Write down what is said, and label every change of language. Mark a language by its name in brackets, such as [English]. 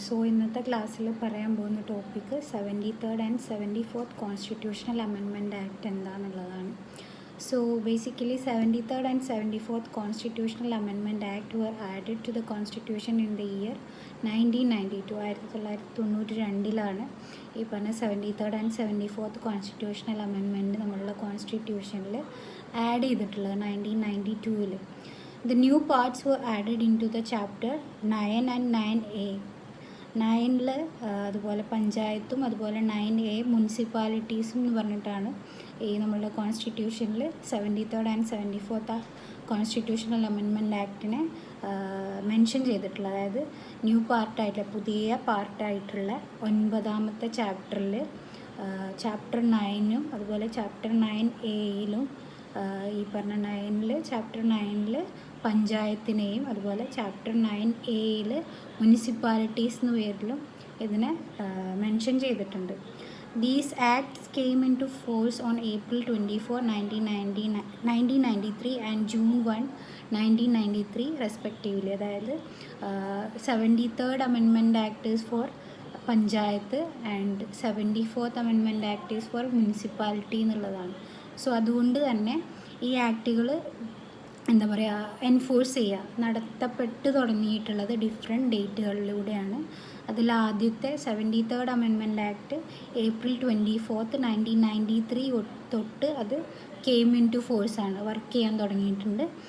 [Malayalam] ഇന്നത്തെ ക്ലാസ്സിൽ പറയാൻ പോകുന്ന topic 73rd and 74th constitutional amendment act എന്താണെന്നുള്ളതാണ്. [English] Basically 73rd and 74th Constitutional Amendment Act were added to the Constitution in the year 1992. [Malayalam] 1992 ഈ പറഞ്ഞ 73rd and 74th Constitutional Amendment നമ്മളുടെ കോൺസ്റ്റിറ്റ്യൂഷനിൽ add ചെയ്തിട്ടുള്ളത് 1992. [English] The new parts were added into the chapter 9 and 9A. [Malayalam] 9ൽ അതുപോലെ പഞ്ചായത്തും അതുപോലെ 9A മുനിസിപ്പാലിറ്റീസും എന്ന് പറഞ്ഞിട്ടാണ് ഈ നമ്മളുടെ കോൺസ്റ്റിറ്റ്യൂഷനിൽ 73rd and 74th constitutional amendment ആക്ടിനെ mention ചെയ്തിട്ടുള്ളത്. അതായത് ന്യൂ പാർട്ടായിട്ടുള്ള പുതിയ പാർട്ടായിട്ടുള്ള 9ാമത്തെ ചാപ്റ്ററിൽ ചാപ്റ്റർ 9ഉം അതുപോലെ ചാപ്റ്റർ 9Aയിലും ഈ പറഞ്ഞ 9ൽ ചാപ്റ്റർ 9ൽ പഞ്ചായത്തിനെയും അതുപോലെ ചാപ്റ്റർ 9Aയിൽ മുനിസിപ്പാലിറ്റീസ് എന്ന പേരിലും ഇതിനെ മെൻഷൻ ചെയ്തിട്ടുണ്ട്. [English] These acts came into force on April 24, 1993 and June 1, 1993 respectively. [Malayalam] അതായത് [English] 73rd Amendment Act is for panchayat and 74th Amendment Act is for municipality [Malayalam] എന്നുള്ളതാണ്. അതുകൊണ്ട് തന്നെ ഈ ആക്റ്റുകൾ എന്താ പറയുക എൻഫോഴ്സ് ചെയ്യുക നടത്തപ്പെട്ട് തുടങ്ങിയിട്ടുള്ളത് ഡിഫറെൻറ്റ് ഡേറ്റുകളിലൂടെയാണ്. അതിൽ ആദ്യത്തെ 73rd Amendment Act April 24, 1993 തൊട്ട് അത് കെയിം ഇൻ ടു ഫോഴ്സാണ്, വർക്ക് ചെയ്യാൻ തുടങ്ങിയിട്ടുണ്ട്.